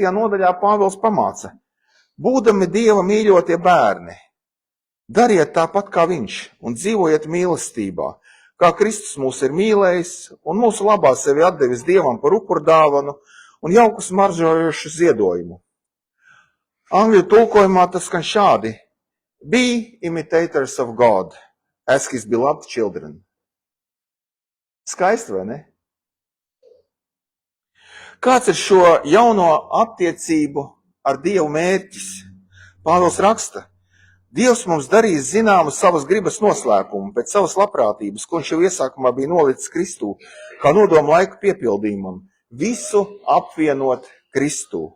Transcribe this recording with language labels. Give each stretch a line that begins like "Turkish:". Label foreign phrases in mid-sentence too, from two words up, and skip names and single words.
Latvian: nodaļā Pāvils pamāca: būdami Dieva mīļotie bērni, dariet tāpat kā viņš un dzīvojiet mīlestībā, kā Kristus mūs ir mīlējis un mūsu labā sevi atdevis Dievam par upurdāvanu un jauku smaržojošu ziedojumu. Angļu tulkojumā tas skan šādi:
English: be imitators of God, as his beloved children.
Latvian: Skaisti, vai ne? Kāds ir šo jauno attiecību ar Dievu mērķis? Pāvils raksta: Dievs mums darīs zināmu savas gribas noslēpumu pēc savas labprātības, ko viņš jau iesākumā bija nolicis Kristū, kā nodomu laiku piepildījumam, visu apvienot Kristū.